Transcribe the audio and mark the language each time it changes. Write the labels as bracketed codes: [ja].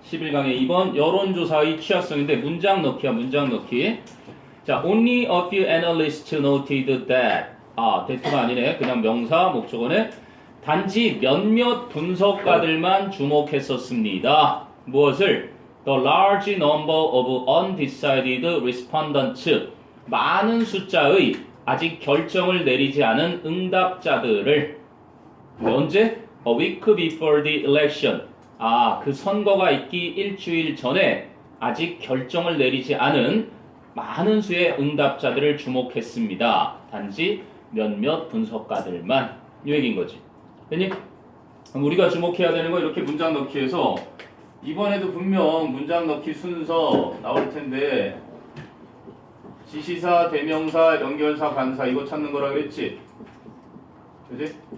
[ko] 11강의 2번 여론조사의 취약성인데 문장 넣기야, 문장 넣기. [en] 자, only a few analysts noted that. [ko] 대투가 아니네. 그냥 명사, 목적어네. 단지 몇몇 분석가들만 주목했었습니다. 무엇을? [en] The large number of undecided respondents. [ko] 많은 숫자의 아직 결정을 내리지 않은 응답자들을. 언제? [en] A week before the election. [ko] 그 선거가 있기 일주일 전에 아직 결정을 내리지 않은 많은 수의 응답자들을 주목했습니다. 단지 몇몇 분석가들만. 이 얘기인 거지. 됐니? 우리가 주목해야 되는 거 이렇게 문장 넣기에서 이번에도 분명 문장 넣기 순서 나올 텐데 지시사, 대명사, 연결사, 관사 이거 찾는 거라 그랬지? 그지?